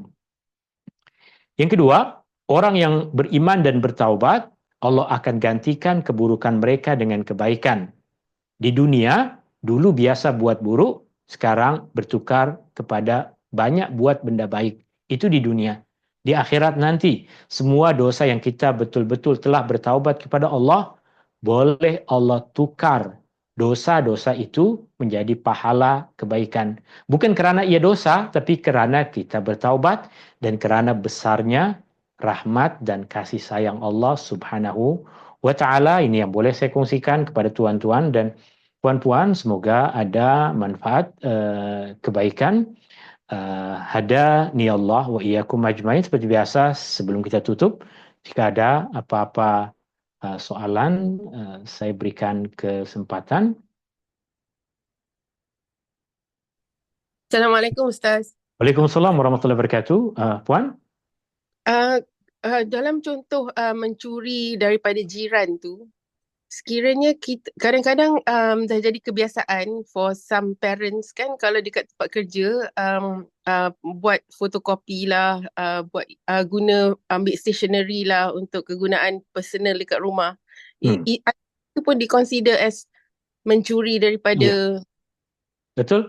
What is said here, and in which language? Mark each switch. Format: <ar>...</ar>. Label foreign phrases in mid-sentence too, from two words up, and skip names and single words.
<ms>Yang kedua, orang yang beriman dan bertaubat, Allah akan gantikan keburukan mereka dengan kebaikan. Di dunia Dulu biasa buat buruk, sekarang bertukar kepada banyak buat benda baik. Itu di dunia. Di akhirat nanti, semua dosa yang kita betul-betul telah bertaubat kepada Allah, boleh Allah tukar dosa-dosa itu menjadi pahala kebaikan. Bukan karena ia dosa, tapi karena kita bertaubat dan karena besarnya rahmat dan kasih sayang Allah</ms> <ar>سبحانه وتعالى.</ar> <ms>Ini yang boleh saya kongsikan kepada tuan-tuan dan puan-puan. Semoga ada manfaat kebaikan.</ms> <ar>هدانا الله وإياكم أجمعين.</ar> <ms>Seperti biasa, sebelum kita tutup, jika ada apa-apa soalan, saya berikan kesempatan. Assalamualaikum Ustaz.</ms> <ar>وعليكم السلام ورحمة الله وبركاته.</ar> <ms>Puan? Uh, dalam contoh mencuri daripada jiran tu, sekiranya kita kadang-kadang dah jadi kebiasaan</ms> <en>for some parents</en> <ms>kan kalau dekat tempat kerja buat fotokopi lah, guna ambil stationery lah untuk kegunaan personal dekat rumah. Hmm. Itu pun diconsider as mencuri Iya, daripada. betul.</ms>